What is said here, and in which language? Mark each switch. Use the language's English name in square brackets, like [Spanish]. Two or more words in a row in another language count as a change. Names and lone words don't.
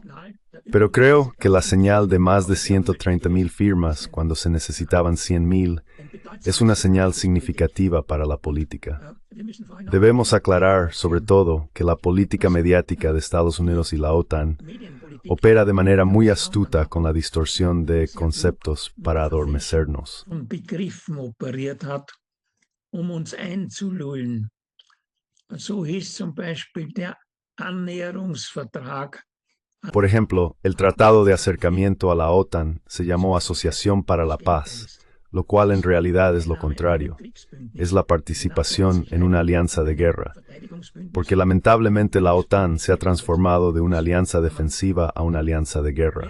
[Spanish] Pero creo que la señal de más de 130,000 firmas cuando se necesitaban 100,000 es una señal significativa para la política. Debemos aclarar, sobre todo, que la política mediática de Estados Unidos y la OTAN opera de manera muy astuta con la distorsión de conceptos para adormecernos. [German] Von Begriffen operiert hat, uns einzulullen. So hieß zum Beispiel der Annäherungsvertrag. [Spanish] Por ejemplo, el Tratado de Acercamiento a la OTAN se llamó Asociación para la Paz, lo cual en realidad es lo contrario. Es la participación en una alianza de guerra, porque lamentablemente la OTAN se ha transformado de una alianza defensiva a una alianza de guerra.